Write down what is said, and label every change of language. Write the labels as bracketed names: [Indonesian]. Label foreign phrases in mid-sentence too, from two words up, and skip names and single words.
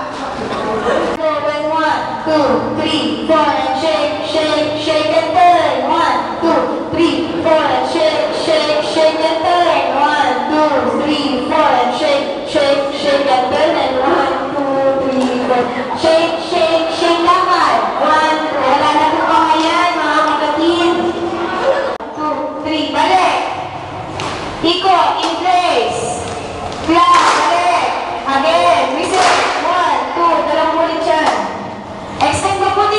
[English] 1, 2, 3, 4, and shake, shake, shake and turn. 1, 2, 3, 4, and shake, shake, shake and turn. 1, 2, 3, 4, and shake, shake, shake and turn. And 1, 2, 3, 4, shake, shake, shake lakad. [Filipino] 1, wala na po pa ngayon, mga kapatid. 2, 3, balik. Ikot, [English] in place. Clap, [Filipino] balik. [English] Again, reset. [Filipino] 1, 2, dalawang ulit yan. Extend mo